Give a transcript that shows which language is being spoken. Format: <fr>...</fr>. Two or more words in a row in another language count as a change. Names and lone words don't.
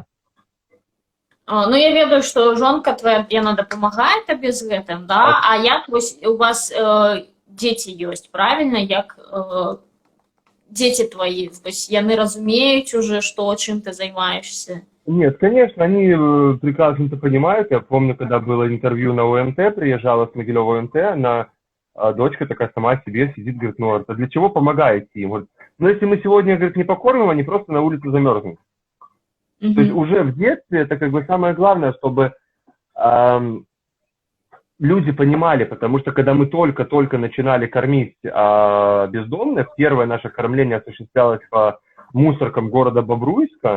<be>Ну, я ведаю, што жонка твоя, яна дапамагае табе з гэтым, да? А як вось у вас дзеці ёсць, правильно? Як дзеці твои, вось яны разумеюць уже, што, чым ты займаешься?</be> <ru>Нет, конечно, они прекрасно это понимают. Я помню, когда было интервью на ОМТ, приезжала с Могилева ОМТ, она, дочка такая сама себе сидит, говорит, ну, а для чего помогаете им? Говорит, ну, если мы сегодня, говорит, не покормим, они просто на улице замерзнут. То есть уже в детстве это как бы самое главное, чтобы люди понимали, потому что когда мы только-только начинали кормить бездомных, первое наше кормление осуществлялось по мусоркам города Бобруйска.</ru>